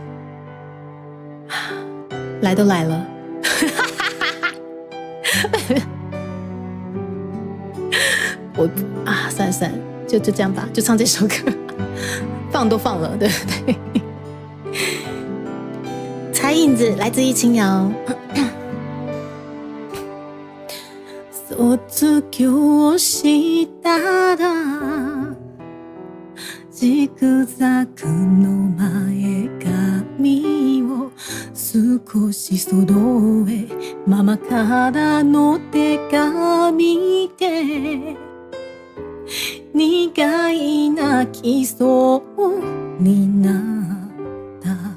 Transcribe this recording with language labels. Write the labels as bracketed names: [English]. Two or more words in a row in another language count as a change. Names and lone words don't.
[Chinese] 来都来了。算了，就这样吧，就唱这首歌。放都放了，对不对？彩影子来自于青瑶。 [Japanese] 卒業したらジグザグの前髪を少し揃えママからの手紙で苦い泣きそうになった